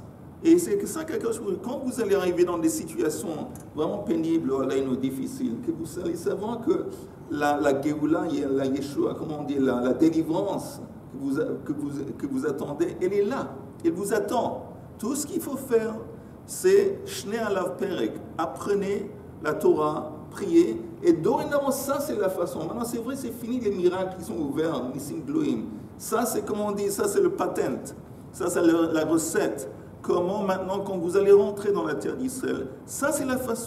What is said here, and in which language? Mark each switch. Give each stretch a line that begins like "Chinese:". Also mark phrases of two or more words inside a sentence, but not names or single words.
French: Et c'est que ça, quelque chose, quand vous allez arriver dans des situations vraiment pénibles ou difficiles, que vous allez savoir que la Géoula, la Yeshua, comment on dit, la délivrance que vous attendez, elle est là. Elle vous attend. Tout ce qu'il faut faire, c'est
Hebrew: שנה עליו פרק.
French: Apprenez la Torah, priez. Et dorénavant, ça c'est la façon. Maintenant, c'est vrai, c'est fini les miracles qui sont ouverts,
Hebrew: ניסים גלויים.
French: Ça, c'est comme on dit, ça c'est le patent. Ça, c'est la recette. Comment maintenant, quand vous allez rentrer dans la terre d'Israël, ça c'est la façon.